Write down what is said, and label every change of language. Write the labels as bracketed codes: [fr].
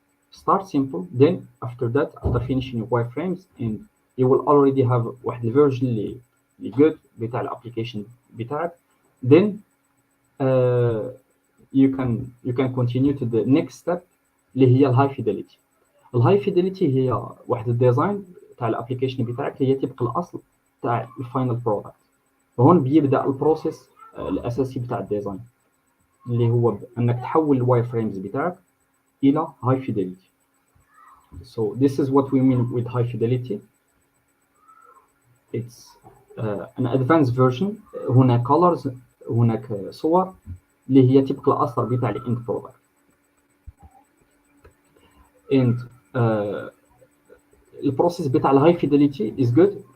[en] Start simple, then after that after finishing wireframes and you will already have [ar] واحد الفيرجن اللي [en] good [ar] بتاع الابلكيشن بتاعك. [en] then you can continue to the next step [ar] اللي هي الهاي فيداليتي. الهاي فيداليتي هي واحد الديزاين تاع الابلكيشن بتاعك هي تبقى الاصل تاع الفاينل برودكت. وهون بيبدا البروسيس الاساسي بتاع الديزاين اللي هو انك تحول الواير فريمز بتاعك الى high fidelity. [en] So this is what we mean with high fidelity. It's an advanced version. [ar] هناك colors، هناك صور اللي هي تبقى الاثر بتاع الاند برودكت. and البروسيس بتاع الهاي فيداليتي [en] is good.